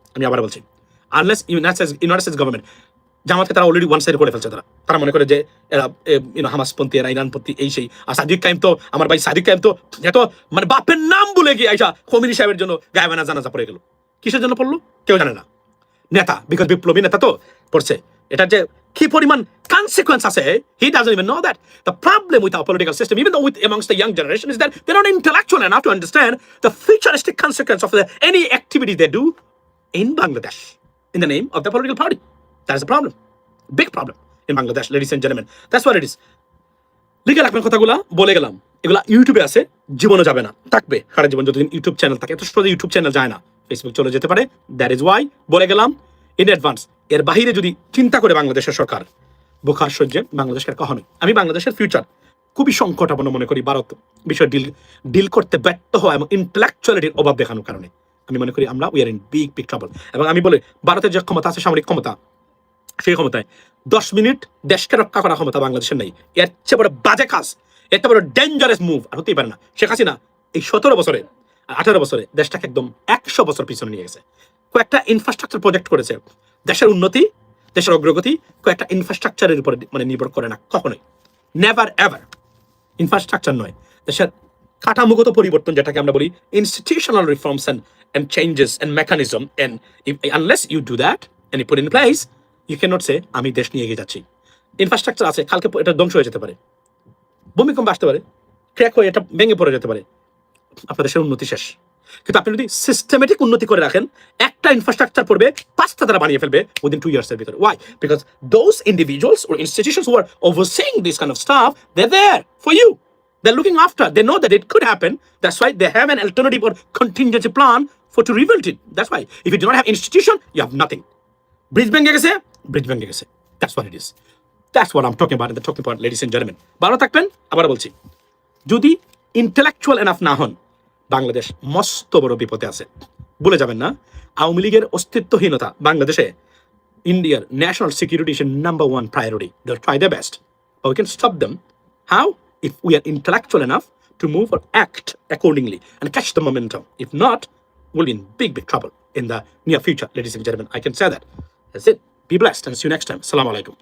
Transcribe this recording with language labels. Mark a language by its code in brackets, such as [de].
[bn] আমি আবার বলছি, আনলেস ইউনাইটেড স্টেটস গভর্নমেন্ট, জামাতকে তারা অলরেডি ওয়ান সাইড করে ফেলছে। তারা মনে করে যে এরা হামাসপন্থী, এরা ইরানপন্থী, এই সেই। আর সাদিক কায়েম তো, আমার ভাই সাদিক কায়েম তো এত মানে বাপের নাম বলে গিয়ে আইসা খমিনি সাহেবের জন্য গায়েবানা জানাজা পড়ে গেল। কিসের জন্য পড়লো কেউ জানে না। নেতা, বিকজ বিপ্লবী নেতা তো পড়ছে। এটা যে কি পরিমাণ [en] consequence [bn] আছে, [en] he doesn't even know that. The problem with our political system, even though amongst the young generation, is that they're not intellectual enough to understand the futuristic consequence of any activity they do in Bangladesh in the name of the political party. That is a problem, big problem in Bangladesh, ladies and gentlemen. That's what it is. [bn] লিখে রাখবেন কথাগুলা, বলে গেলাম। এগুলা ইউটিউবে আছে, জীবনে যাবে না, থাকবে সারা জীবন যতদিন ইউটিউব চ্যানেল থাকে। এত সহজে ইউটিউব চ্যানেল যায় না, ফেসবুক চলে যেতে পারে। [en] that is why [bn] বলে গেলাম [en] In advance. [bn] এর বাহিরে যদি চিন্তা করে বাংলাদেশের সরকার, বোখার সহ্যে বাংলাদেশের কখনোই। আমি বাংলাদেশের ফিউচার খুবই সংকটাপন্ন মনে করি ভারত বিষয় ডিল করতে ব্যর্থ হওয়া এবং ইন্টেলেকচুয়ালিটির অভাব দেখানোর কারণে। আমি মনে করি আমরা [en] We are in big big trouble. [bn] এবং আমি বলি, ভারতের যে ক্ষমতা আছে, সামরিক ক্ষমতা, সেই ক্ষমতায় 10 মিনিট দেশকে রক্ষা করার ক্ষমতা বাংলাদেশের নেই। এর চেয়ে বড় বাজে কাজ, এর চেয়ে বড় ডেঞ্জারাস মুভ আর হতেই পারে না। শেখ হাসিনা এই 17 বছরে 18 বছরে দেশটাকে একদম 100 বছর পিছনে নিয়ে গেছে। কয়েকটা ইনফ্রাস্ট্রাকচার প্রজেক্ট করেছে। দেশের উন্নতি, দেশের অগ্রগতি কয়েকটা ইনফ্রাস্ট্রাকচারের উপরে মানে নির্ভর করে না কখনোই, [en] Never ever. [bn] ইনফ্রাস্ট্রাকচার নয়, দেশের কাঠামোগত পরিবর্তন, যেটাকে আমরা বলি institutional reforms and changes and mechanism, and unless you do that and you put in place, you cannot say আমি দেশ নিয়ে এগিয়ে যাচ্ছি। ইনফ্রাস্ট্রাকচার আছে, কালকে এটা ধ্বংস হয়ে যেতে পারে, ভূমিকম্প আসতে পারে, ক্র্যাক হয়ে এটা ভেঙে পড়ে যেতে পারে, আপনার দেশের উন্নতি শেষ। কিন্তু আপনি যদি সিস্টেমেটিক উন্নতি করে রাখেন, একটা ইনফ্রাস্ট্রাকচার পড়বে 5টা তারা বানিয়ে ফেলবে [en] within 2 years [bn] এর ভিতরে। [en] Why? Because those individuals or institutions who are overseeing this kind of stuff, they're there for you. They're looking after. They know that it could happen. That's why they have an alternative or contingency plan to rebuild it. That's why if you do not have institution, you have nothing. [bn] Bridge ভেঙে গেছে, bridge ভেঙে গেছে। [en] That's what it is. That's what I'm talking about in the talking point, ladies and gentlemen. [bn] ভালো থাকবেন। আবার বলছি, যদি intellectual enough না হন, বাংলাদেশ মস্ত বড় বিপদে আছে। ভুলে যাবেন না, আওয়ামী লীগের অস্তিত্বহীনতা বাংলাদেশে ইন্ডিয়ার national security [en] Is number 1 priority. They'll try their best, but we can stop them. How? If we are intellectual enough to move or act accordingly and catch the momentum. If not, we'll be in big, big trouble in the near future, ladies and gentlemen. I can say that. That's it. Be blessed and see you next time. Assalamu alaikum.